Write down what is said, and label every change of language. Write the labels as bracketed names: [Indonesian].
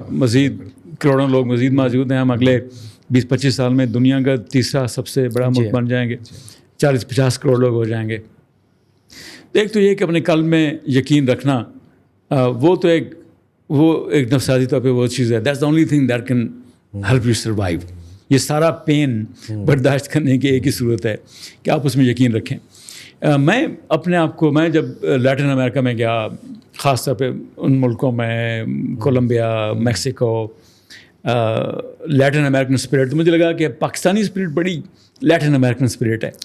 [Urdu] مزید کروڑوں لوگ مزید موجود ہیں. ہم اگلے 20-25 سال میں دنیا کا تیسرا سب سے بڑا ملک بن جائیں گے, 40-50 کروڑ لوگ ہو جائیں گے. ایک تو یہ کہ اپنے قلب میں یقین رکھنا, وہ تو ایک نفسیاتی طور پہ وہ چیز ہے. [English] That's the only thing that can help you survive. [Urdu] یہ سارا پین برداشت کرنے کی ایک ہی صورت ہے کہ آپ اس میں یقین رکھیں. میں اپنے آپ کو, میں جب لیٹن امریکہ میں گیا, خاص طور پہ ان ملکوں میں Colombia, Mexico, Latin American spirit, تو مجھے لگا کہ پاکستانی اسپرٹ بڑی لیٹن امریکن اسپرٹ ہے.